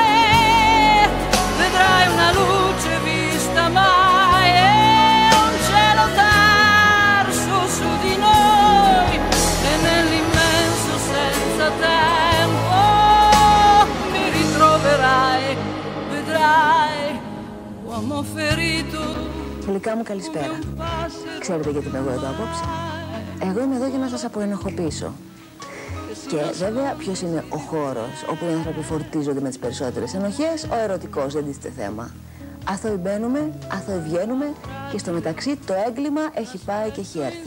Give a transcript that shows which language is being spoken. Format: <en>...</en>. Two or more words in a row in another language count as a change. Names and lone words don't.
<it>Vedrai una luce vista mai e un cielo terzo su di noi, e nell'immenso senza tempo mi ritroverai. Uomo ferito.</it> <el>Φιλικά μου, καλησπέρα. Ξέρετε γιατί είμαι εγώ εδώ απόψε? Εγώ είμαι εδώ για να σας αποενοχοποιήσω. Και βέβαια, ποιος είναι ο χώρος όπου οι άνθρωποι φορτίζονται με τις περισσότερες ενοχές? Ο ερωτικός, δεν τίθεται θέμα. Αθώοι μπαίνουμε, αθώοι βγαίνουμε και στο μεταξύ το έγκλημα έχει πάει και έχει έρθει.</el>